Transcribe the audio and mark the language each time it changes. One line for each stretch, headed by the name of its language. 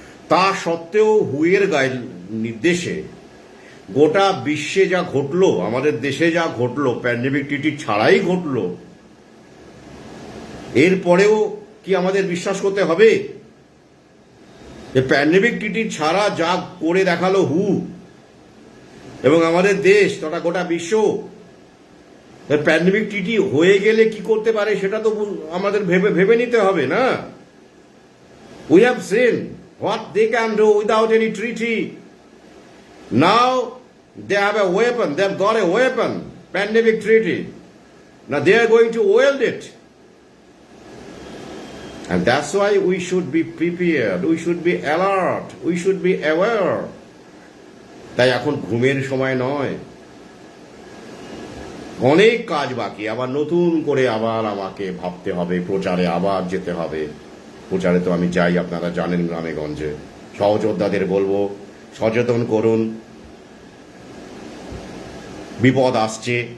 Bangla: তা সত্ত্বেও হুয়ের নির্দেশে গোটা বিশ্বে যা ঘটলো, আমাদের দেশে যা ঘটলো, প্যান্ডেমিক ছাড়াই ঘটলো, এরপরেও কি আমাদের বিশ্বাস করতে হবে যে প্যান্ডেমিক ছাড়া যা করে দেখালো হু এবং আমাদের দেশ তথা গোটা বিশ্ব, প্যান্ডেমিক হয়ে গেলে কি করতে পারে সেটা তো আমাদের ভেবে নিতে হবে না?
English: We have seen what they can do without any treaty. Now they have a weapon, they have got a weapon, pandemic treaty. Now they are going to wield it. And that's why we should be prepared, we should be alert, we should be aware.
Bangla: তাই এখন ঘুমের সময় নয়, অনেক কাজ বাকি, আবার নতুন করে আবার আমাকে ভাবতে হবে, প্রচারে আবার যেতে হবে। প্রচারে তো আমি যাই, আপনারা জানেন, গ্রামে গঞ্জে। সহযোদ্ধাদের বলবো সচেতন করুন, বিপদ আসছে।